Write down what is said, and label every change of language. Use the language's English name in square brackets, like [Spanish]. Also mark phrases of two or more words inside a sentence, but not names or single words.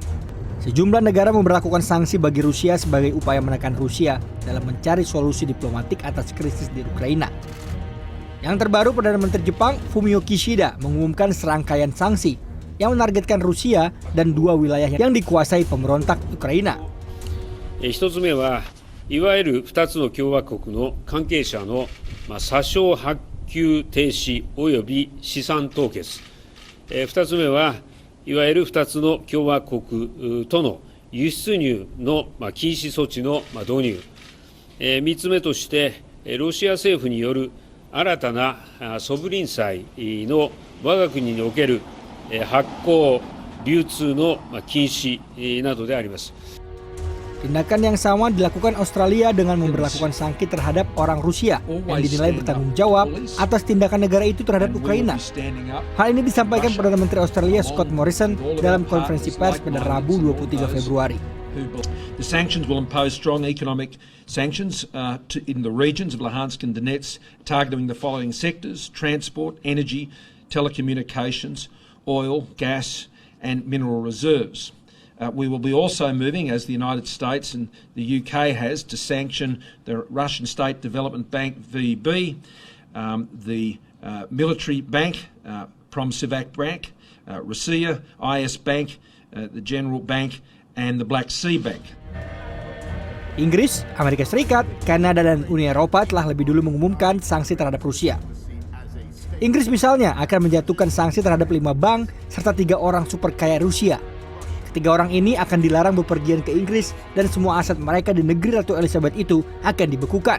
[Indonesian] Sejumlah negara memberlakukan sanksi bagi Rusia sebagai upaya menekan Rusia dalam mencari solusi diplomatik atas krisis di Ukraina. Yang terbaru, Perdana Menteri Jepang Fumio Kishida mengumumkan serangkaian sanksi yang menargetkan Rusia dan dua wilayah yang dikuasai pemberontak Ukraina. [Japanese] 一つ目はいわゆる2つの共和国の関係者の査証発給停止及び資産凍結。2つ目はいわゆる2つの共和国との輸出入の禁止措置の導入。3つ目としてロシア政府による新たなソブリン債の我が国における発行流通の禁止などであります。 [Indonesian] Tindakan yang sama dilakukan Australia dengan memberlakukan sanksi terhadap orang Rusia yang dinilai bertanggung jawab atas tindakan negara itu terhadap Ukraina. Hal ini disampaikan Perdana Menteri Australia Scott Morrison dalam konferensi pers pada Rabu 23 Februari. [English] The sanctions will impose strong economic sanctions in the regions of Luhansk and Donetsk, targeting the following sectors: transport, energy, telecommunications, oil, gas, and mineral reserves. We will be also moving, as the United States and the UK has, to sanction the Russian State Development Bank, VB, the military bank, Promsivac Bank, Rossiya, IS Bank, the General Bank, and the Black Sea Bank. [Indonesian] Inggris, Amerika Serikat, Kanada, dan Uni Eropa telah lebih dulu mengumumkan sanksi terhadap Rusia. Inggris misalnya akan menjatuhkan sanksi terhadap 5 bank serta 3 orang super kaya Rusia. Ketiga orang ini akan dilarang bepergian ke Inggris dan semua aset mereka di negeri Ratu Elizabeth itu akan dibekukan.